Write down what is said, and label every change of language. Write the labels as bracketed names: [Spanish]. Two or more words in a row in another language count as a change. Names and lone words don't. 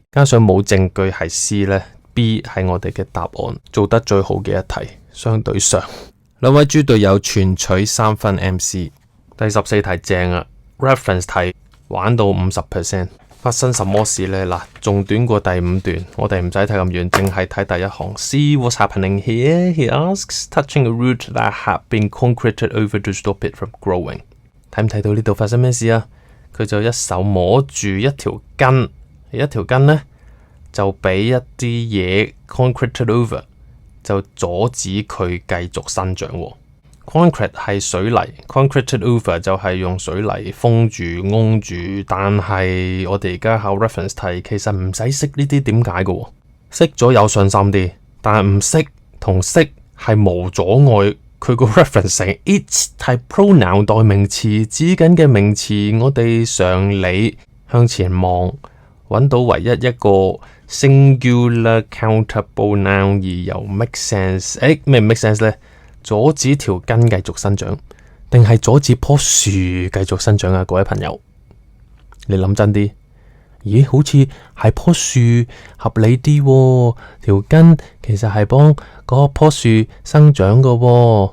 [Cantonese] 加上冇證據係 C 呢， B 係我哋嘅答案，做得最好嘅一題。相對上，兩位豬隊友全取3分 MC。第14題正啊 ，reference 題玩到 50%。發生什麼事呢？嗱，仲短過第5段，我哋唔使睇咁遠，淨係睇第一行。 [English] See what's happening here? He asks, touching a root that had been concreted over to stop it from growing。 [Cantonese] 睇唔睇到呢度發生咩事啊？佢就一手摸住一條根，一條根呢就俾一啲嘢 [English] concreted over， [Cantonese] 就阻止佢繼續生長。Concrete 係水泥 ， [English] concreted over [Cantonese] 就係用水泥封住、擁住。但係我哋而家考 reference 題，其實唔使識呢啲點解嘅，識咗有信心啲，但係唔識同識係無阻礙佢個 [English] reference it [Cantonese] 係 pronoun 代名詞，指緊嘅名詞，我哋常理向前望，揾到唯一一個 [English] singular countable noun [Cantonese] 而又 [English] make sense。 [Cantonese] 咩 [English] make sense [Cantonese] 呢？阻止條根繼續生長，定係阻止棵樹繼續生長啊？各位朋友，你諗真啲，咦？好似係棵樹合理啲喎，條根其實係幫嗰棵樹生長噶喎。